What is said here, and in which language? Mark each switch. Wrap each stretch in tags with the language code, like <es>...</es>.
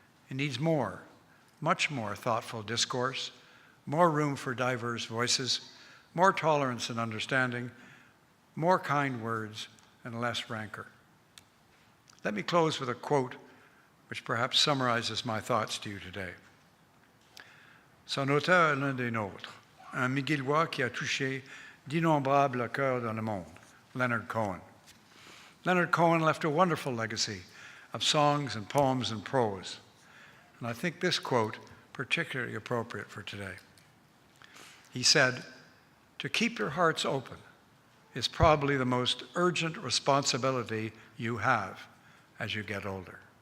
<en>It needs more, much more thoughtful discourse, more room for diverse voices, more tolerance and understanding, more kind words, and less rancor. Let me close with a quote which perhaps summarizes my thoughts to you today.</en> <fr>Son auteur est l'un des nôtres, un Miguelois qui a touché d'innombrables cœurs dans le monde, Leonard Cohen.</fr> <en>Leonard Cohen left a wonderful legacy of songs and poems and prose, and I think this quote particularly appropriate for today. He said, "To keep your hearts open is probably the most urgent responsibility you have as you get older."</en>